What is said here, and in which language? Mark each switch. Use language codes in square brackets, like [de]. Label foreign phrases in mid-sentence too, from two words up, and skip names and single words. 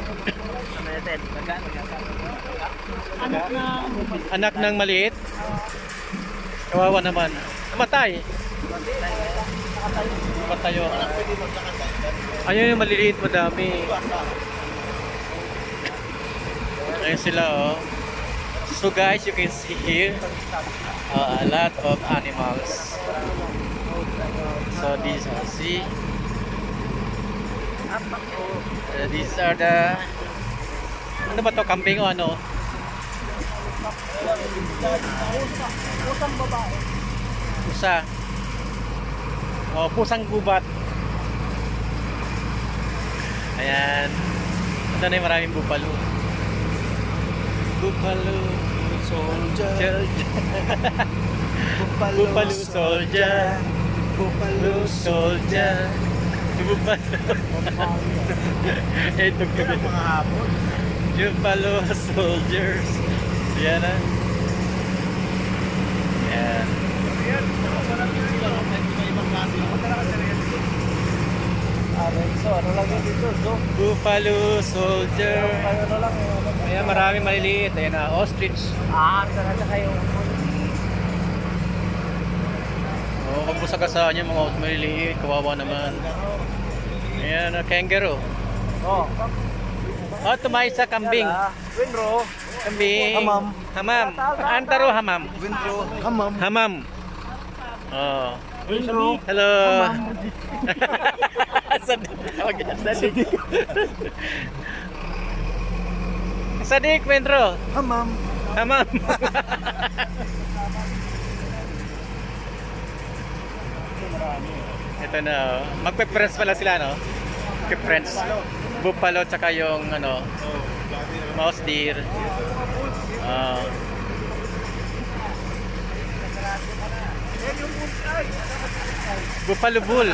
[tl] Anak ng maliit? Kawawa naman. Matay. Patayo. Ayun yung maliliit, madami. Ayun sila, oh. [en] So guys, you can see here a lot of animals. So these are these are the, [tl] ano ba to, kambing o ano? Pusa. Oh, pusang gubat. Ayan. Ito na yung maraming buffalo. [en] Buffalo soldier. Buffalo soldier. Buffalo soldier. Buffalo. [tl] Ito kami. [en] Buffalo soldiers. [tl] Yan na. Yan. So, ano lang yun dito? So, [en] Buffalo soldier. [tl] ano lang yun? Ayan, maraming maliliit. Ayan na, ostrich. Talaga kayo. Oo, pag busagasaan yung mga maliliit, kawawa naman. Ayan, kangaroo. Oh. Oh, tumayo sa kambing. Winro. Kambing. Hamam. Hamam. Antaro hamam. Winro. Hamam. Hamam. Oh. Winro. Hello. Sadik. Sadik, Wendro. Hamam. Hamam. Ito na, oh. Magpe-friends pala sila, no? Magpe-friends. Buffalo tsaka yung ano, [en] mouse deer. Buffalo bulls.